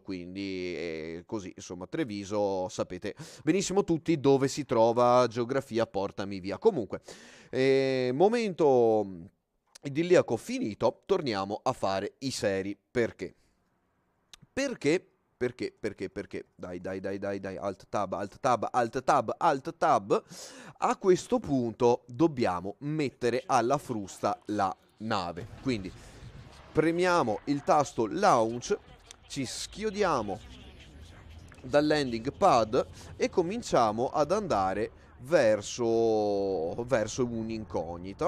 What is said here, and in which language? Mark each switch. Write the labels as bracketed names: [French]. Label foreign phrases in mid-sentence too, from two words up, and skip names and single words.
[Italian] Quindi così, insomma, Treviso sapete benissimo tutti dove si trova, geografia portami via. Comunque, momento idilliaco finito, torniamo a fare i seri. Perché? Perché? Dai, [English] alt tab, alt tab, alt tab, alt tab. [Italian] A questo punto dobbiamo mettere alla frusta la nave. Quindi premiamo il tasto launch, ci schiodiamo dal [English] landing pad [Italian] e cominciamo ad andare verso un'incognita.